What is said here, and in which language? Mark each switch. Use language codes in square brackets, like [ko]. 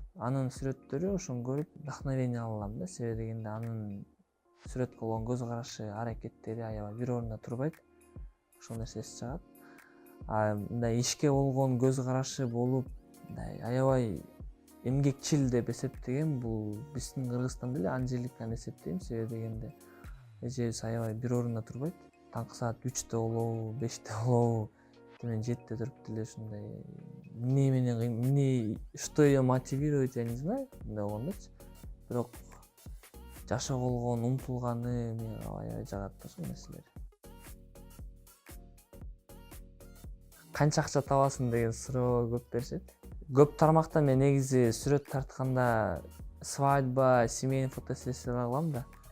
[ky] Анын сүрөттөрү ошону көрүп вдохновение алам да, себеби дегенде анын сүрөткө болгон көз карашы, аракеттери аябай бир орунда турбайт. Ошол нерсе эсте чыгат. Мындай ишке болгон көз карашы болуп, мындай аябай эмгекчил деп эсептеген бул биздин Кыргызстанда эле Анжеликаны эсептейм, себеби дегенде эжебиз аябай бир орунда турбайт. Таңкы саат 3-те болобу, 5-те болобу, мен 7-те туруп деле ушундай эмне [ru] что её мотивирует, я не знаю, [ky] мындай болгондочу. Бирок жашоого болгон умтулганы мага аябай жагат да ошол нерселер. Канча акча табасың деген суроо көп беришет. Көп тармакта мен негизи сүрөт тартканда свадьба, семейный фотосессиялар кылам да.